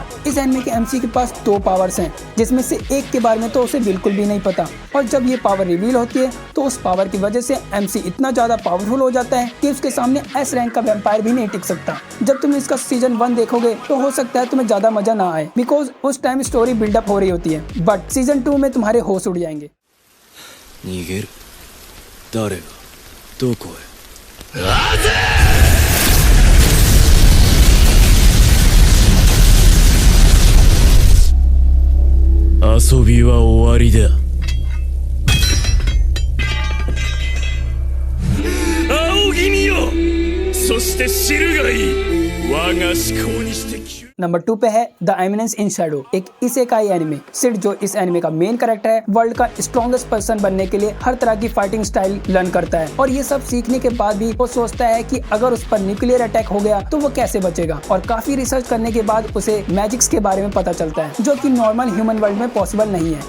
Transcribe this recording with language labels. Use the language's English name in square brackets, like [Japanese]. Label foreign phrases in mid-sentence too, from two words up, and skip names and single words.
[Hindi] इस एनिमे के एमसी के पास 2 पावर्स हैं जिसमें से एक के बारे में तो उसे बिल्कुल भी नहीं पता, और जब ये पावर रिवील होती है तो उस पावर की वजह से एमसी इतना ज्यादा पावरफुल हो जाता है कि उसके सामने [English] S rank [Hindi] का वैम्पायर भी नहीं टिक सकता। जब तुम इसका सीजन 1 देखोगे तो हो सकता है तुम्हें ज्यादा मजा ना आए बिकॉज उस टाइम [English] story buildup [Hindi] हो रही होती है, बट सीजन 2 में तुम्हारे होश उड़ जाएंगे। [Japanese] 逃げる。誰がどこへ。遊びは終わりだ。仰ぎ見よ。そして知るがいい。我が思考にして。 [Hindi] नंबर 2 पे है द एमिनेंस इन शैडो, एक इसेकाई एनिमे। सिड जो इस एनिमे का [English] main character [Hindi] है वर्ल्ड का [English] strongest person [Hindi] बनने के लिए हर तरह की [English] fighting style learn [Hindi] करता है और ये सब सीखने के बाद भी वो सोचता है कि अगर उस पर [English] nuclear attack [Hindi] हो गया तो वो कैसे बचेगा। और काफी रिसर्च करने के बाद उसे मैजिक्स के बारे में पता चलता है जो कि [English] normal human world [Hindi] में पॉसिबल नहीं है।